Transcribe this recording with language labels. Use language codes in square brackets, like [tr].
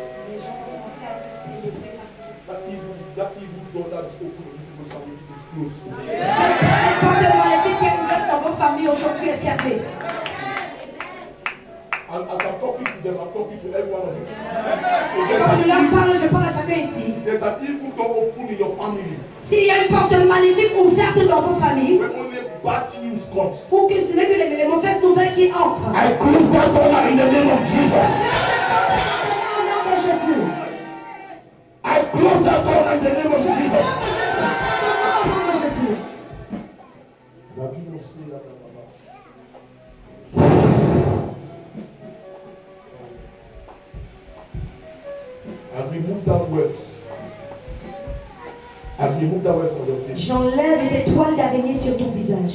[fr] Les gens commençaient à te célébrer. [en] That evil door that is open in people's family is closed. [fr] Cette porte maléfique qui est ouverte dans vos familles aujourd'hui est fermée. [en] And as I'm talking to them, I'm talking to every one of you. [fr] Quand je leur parle, je parle à chacun ici. [en] There's an evil door open in your family. [fr] S'il y a une porte maléfique ouverte dans vos familles, [en] When only bad news comes. [fr] ou que ce n'est que les mauvaises nouvelles qui entrent. [en] I close that door in the name of Jesus. [fr] Au nom de Jésus. [en] I close that door in the name of Jesus. [fr] Au nom de Jésus. [en] And remove that words. And remove that words from your face. [fr] J'enlève ces toiles d'araignée sur ton visage.